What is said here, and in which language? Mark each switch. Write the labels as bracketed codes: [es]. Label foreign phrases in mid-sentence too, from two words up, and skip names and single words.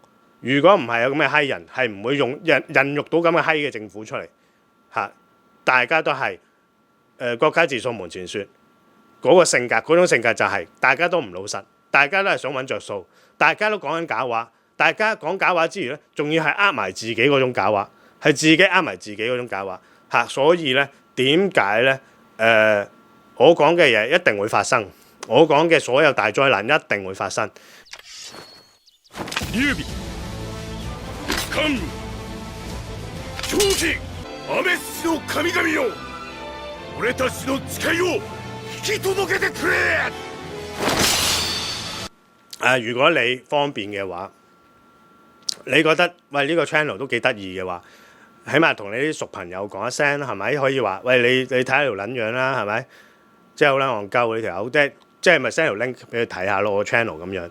[yue] 如果唔係有咁嘅閪人，係唔會孕育到咁嘅閪嘅政府出嚟大家都係國家自掃門前雪嗰個性格，嗰種性格就係大家都唔老實，大家都係想揾着數，大家都講緊假話，大家講假話之餘咧，仲要係呃埋自己嗰種假話，係自己呃埋自己嗰種假話所以咧，點解咧？我講嘅嘢一定會發生，我講嘅所有大災難一定會發生。 [ja] 劉備、関羽、張飛、安倍氏の神々よ、俺たちの誓いを引き届けてくれ！ [yue] 如果你方便嘅話，你覺得喂呢個 channel 都幾得意嘅話，起碼同你啲熟朋友講一聲係咪？可以話喂你睇下條撚樣啦，係咪？即係好撚戇鳩呢條友，即係即係咪 send 條 link 俾佢睇下咯，我 channel 咁樣。